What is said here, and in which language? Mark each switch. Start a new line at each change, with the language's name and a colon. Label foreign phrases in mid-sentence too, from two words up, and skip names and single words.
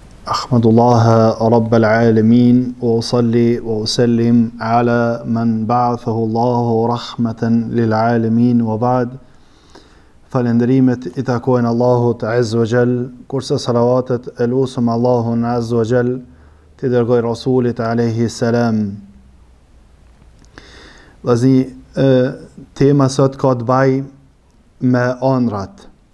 Arabic: أحمد الله رب العالمين وأصلي وأسلم على من بعثه الله رحمة للعالمين وبعد.
Albanian: Falenderimet I takojnë Allahut
Arabic: عز وجل,
Albanian: kurse salavatet e lusëm Allahun
Arabic: عز وجل
Albanian: të dërgoj Rasulit
Arabic: عليه السلام.
Albanian: Vllazni, tema sot ka të bëjë me ëndrat.